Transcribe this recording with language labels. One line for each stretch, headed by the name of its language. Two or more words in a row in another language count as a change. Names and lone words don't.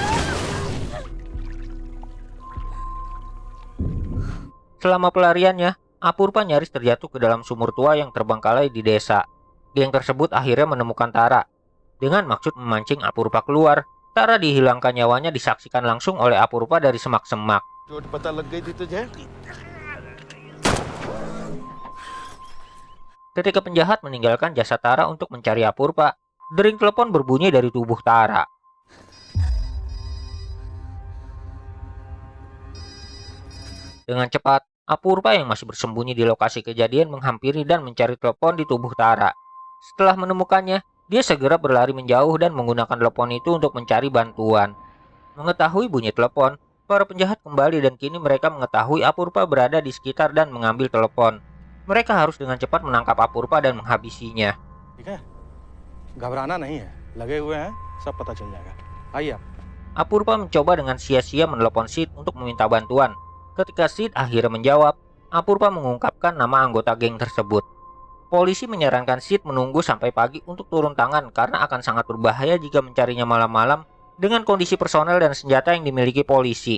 Indonesian: Selama pelariannya, Apurva nyaris terjatuh ke dalam sumur tua yang terbengkalai di desa. Geng tersebut akhirnya menemukan Tara. Dengan maksud memancing Apurva keluar, Tara dihilangkan nyawanya disaksikan langsung oleh Apurva dari semak-semak.
Hindi: चोट पता लग गई थी तुझे?
Indonesian: Ketika penjahat meninggalkan jasad Tara untuk mencari Apurva, dering telepon berbunyi dari tubuh Tara. Dengan cepat, Apurva yang masih bersembunyi di lokasi kejadian menghampiri dan mencari telepon di tubuh Tara. Setelah menemukannya, dia segera berlari menjauh dan menggunakan telepon itu untuk mencari bantuan. Mengetahui bunyi telepon, para penjahat kembali dan kini mereka mengetahui Apurva berada di sekitar dan mengambil telepon. Mereka harus dengan cepat menangkap Apurva dan menghabisinya.
Hindi: ठीक है घबराना नहीं है लगे हुए हैं सब पता चल जाएगा आइए आप
Indonesian: Apurva mencoba dengan sia-sia menelepon Sid untuk meminta bantuan. Ketika Sid akhirnya menjawab, Apurva mengungkapkan nama anggota geng tersebut. Polisi menyarankan Sid menunggu sampai pagi untuk turun tangan karena akan sangat berbahaya jika mencarinya malam-malam dengan kondisi personel dan senjata yang dimiliki polisi.